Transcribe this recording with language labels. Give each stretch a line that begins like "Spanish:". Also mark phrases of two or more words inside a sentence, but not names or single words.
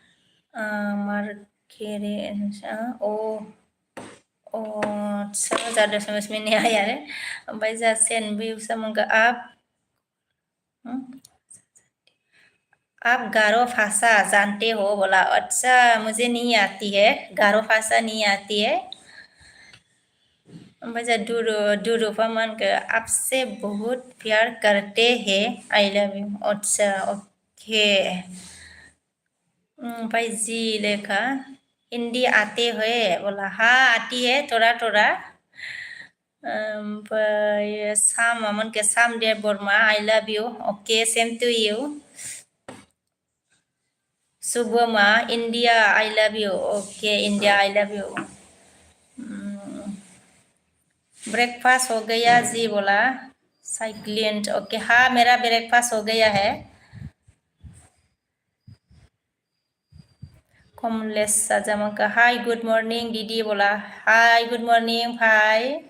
English: Marketing,
Hindi: ज़्यादा समझ में नहीं आया है भाई जा सेंड भी समझ आप आप गारो भाषा जानते हो बोला अच्छा मुझे नहीं आती है गारो भाषा नहीं आती है
Bodo: ओमफ्राय दुरुफा मा होनखो
Hindi: आपसे बहुत प्यार करते हैं
English: I love you
Hindi: अच्छा ओके ओमफ्राय जी लेखा हिंदी आते है बोला हाँ आती है थोड़ा थोड़ा
Bodo: ओमफ्राय साम मा होनखो
Hindi: सामदेव बर्मा
English: I love you okay same to you Subhama, India, I love you. Okay, India, I love you.
Hindi: ब्रेकफास्ट हो गया जी बोला साइक्लिंट ओके हाँ मेरा ब्रेकफास्ट हो गया है कमलेश साजामा का
English: hi good morning
Hindi: दीदी बोला
English: hi good morning
Hindi: भाई